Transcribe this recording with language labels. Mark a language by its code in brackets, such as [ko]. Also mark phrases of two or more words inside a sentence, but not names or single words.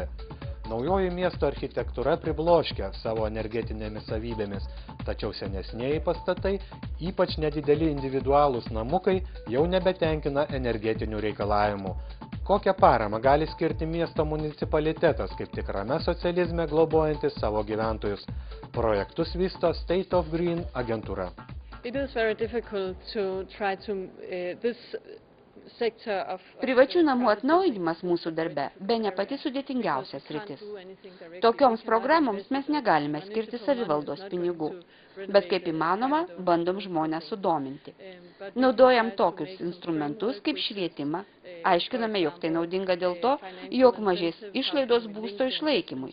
[lt] Naujoji miesto architektūra pribloškia savo energetinėmis savybėmis, tačiau senesnieji pastatai, ypač nedideli individualūs namukai, jau nebetenkina energetinių reikalavimų. Kokią paramą gali skirti miesto municipalitetas, kaip tikrame socializme globojantis savo gyventojus? Projektus vysto State of Green agentūra. [en] It is very difficult to try to this [lt] Privačių namų atnaujinimas mūsų darbe bene pati sudėtingiausia sritis. Tokioms programoms mes negalime skirti savivaldos pinigų, bet kaip įmanoma, bandom žmonės sudominti. Naudojam tokius instrumentus kaip švietimą, aiškiname, jog tai naudinga dėl to, jog mažės išlaidos būsto išlaikymui.